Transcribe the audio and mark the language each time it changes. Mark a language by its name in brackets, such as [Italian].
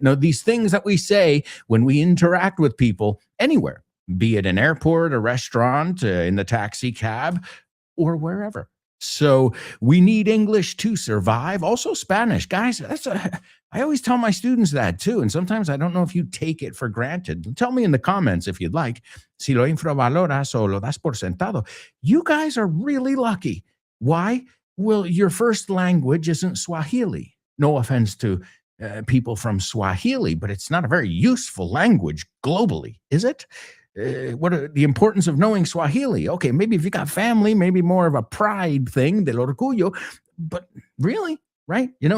[English] No, these things that we say when we interact with people anywhere, be it an airport, a restaurant, in the taxi cab, or wherever. So we need English to survive. Also Spanish. Guys, I always tell my students that too. And sometimes I don't know if you take it for granted. Tell me in the comments if you'd like. [Spanish] Si lo infravaloras o lo das por sentado. [English] You guys are really lucky. Why? Well, your first language isn't Swahili. No offense to people from Swahili, but it's not a very useful language globally, is it? What are the importance of knowing Swahili? Okay, maybe if you got family, maybe more of a pride thing, [Spanish] del orgullo, [English] but really, right?